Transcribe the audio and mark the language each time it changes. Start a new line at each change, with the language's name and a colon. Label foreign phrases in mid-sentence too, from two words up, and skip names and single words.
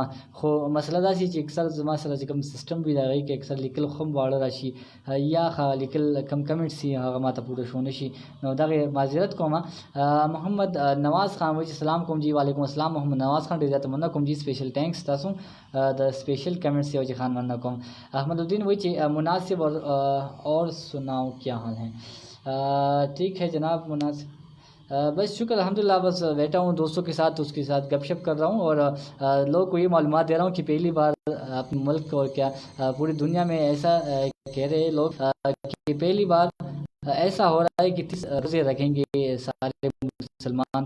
Pashto: خو مسله دا شي چې اکثر زما سره چې کوم سیسټم وي د هغې کې اکثر لیکل خو هم واړه را شي یا لیکل کم کمنټس وي هغه ما ته پوره شو نه شي. نو دغې معذرت کوم. محمد نواز خان وایي چې سلام کوم جي.
Arabic: وعلیکم السلام
Pashto: محمد نواز خان ډېر زیات مننه کوم جي.
English: special thanks
Pashto: تاسو د
English: special comments
Pashto: یو جي خان مننه کوم.
Urdu: احمد الدین
Pashto: وایي چې
Urdu: مناسب اور سناؤ کیا حال ہے. ٹھیک ہے جناب مناسب. بس شکر الحمدللہ. بس بیٹھا ہوں دوستوں کے ساتھ اس کے ساتھ گپ شپ کر رہا ہوں اور لوگوں کو یہ معلومات دے رہا ہوں کہ پہلی بار اپنے ملک اور کیا پوری دنیا میں ایسا کہہ رہے ہیں لوگ کہ پہلی بار ایسا ہو رہا ہے کہ 30 روزے رکھیں گے سارے مسلمان.